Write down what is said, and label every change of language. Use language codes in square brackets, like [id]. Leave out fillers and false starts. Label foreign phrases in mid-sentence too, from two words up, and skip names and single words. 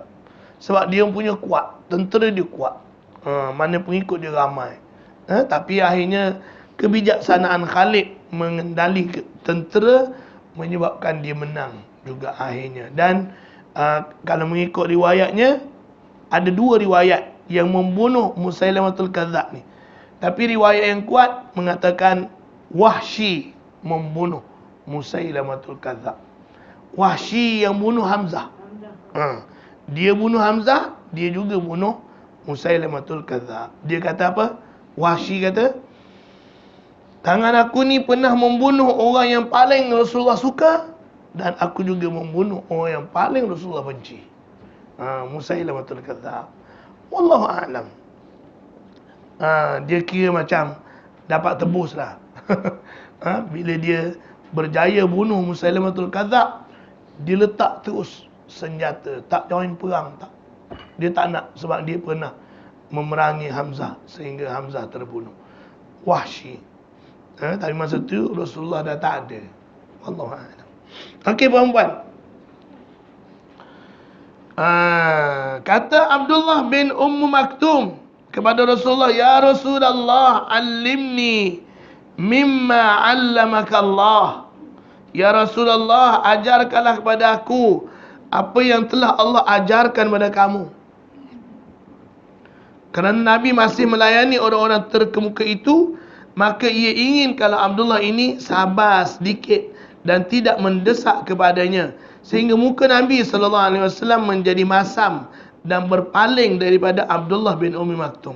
[ms] Sebab dia punya kuat, tentera dia kuat. Mana pengikut dia ramai. Tapi akhirnya kebijaksanaan Khalid mengendali tentera menyebabkan dia menang juga akhirnya. Dan kalau mengikut riwayatnya, ada dua riwayat yang membunuh Musailamatul Kadzab ni. Tapi riwayat yang kuat mengatakan Wahsy membunuh Musailamatul Kadzab. Wahsy yang bunuh Hamzah. Dia bunuh Hamzah, dia juga bunuh Musailamatul Kadzab. Dia kata apa? Wahsy kata, tangan aku ni pernah membunuh orang yang paling Rasulullah suka, dan aku juga membunuh orang yang paling Rasulullah benci. Musailamatul Kadzab. [ar] والله أعلم. [ms] Dia kira macam dapat tebus lah. Bila dia berjaya bunuh Musailamatul Kadzab, dia letak terus senjata, tak join perang, tak. Dia tak nak, sebab dia pernah memerangi Hamzah sehingga Hamzah terbunuh. Wahsy. Tapi masa tu Rasulullah dah tak ada. [ar] والله أعلم. [ms] Okey, puan-puan. Kata Abdullah bin Maktum kepada Rasulullah, [ar] يا رسول الله، علمني مما علمك الله. [ms] Ya Rasulullah, ajarkanlah kepada aku apa yang telah Allah ajarkan kepada kamu. Kerana Nabi masih melayani orang-orang terkemuka itu, maka ia ingin kalau Abdullah ini sabar sedikit dan tidak mendesak kepadanya, sehingga muka Nabi SAW menjadi masam dan berpaling daripada Abdullah bin Maktum.